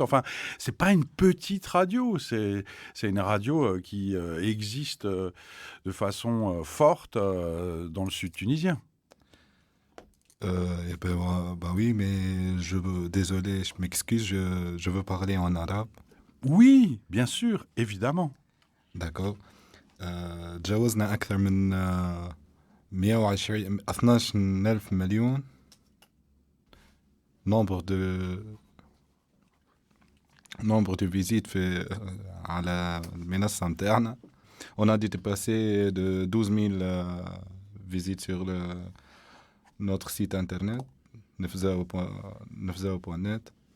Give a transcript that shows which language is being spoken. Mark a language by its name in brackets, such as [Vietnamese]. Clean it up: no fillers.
[French] Enfin, c'est pas une petite radio, c'est une radio qui existe de façon forte dans le sud tunisien. Oui, mais désolé, je m'excuse, je veux parler en arabe. Oui, bien sûr, évidemment. D'accord. [Arabic] تجاوزنا أكثر من 12,000 مليون [French] nombre de visites [Arabic] على المنصة متاعنا. [French] On a dépassé de 12 000 visites sur notre site internet nefzawa.net.